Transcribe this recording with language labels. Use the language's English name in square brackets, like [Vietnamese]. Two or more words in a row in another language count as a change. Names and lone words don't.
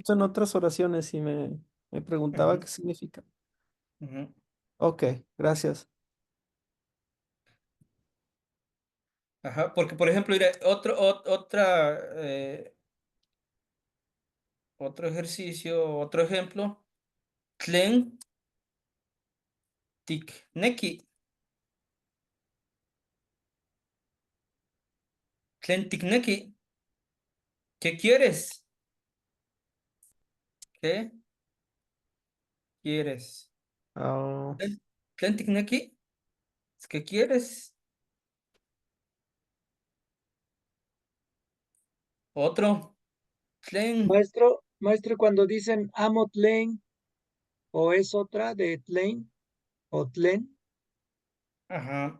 [Spanish] visto en otras oraciones y me preguntaba ujú, qué significa. ujú. Ok, gracias. Ajá, porque por ejemplo, mira, otro ejercicio, otro ejemplo, [Nahuatl languages] tlen tikneki, tlen tikneki, [Spanish] ¿qué quieres? ¿Qué quieres? Oh, [Nahuatl languages] Tlen tlen tikneki, [Spanish] ¿qué quieres? Otro, tlen, Maestro, cuando dicen [Nahuatl languages] amo tlen [Spanish] o es otra de tlen o tlen, ajá,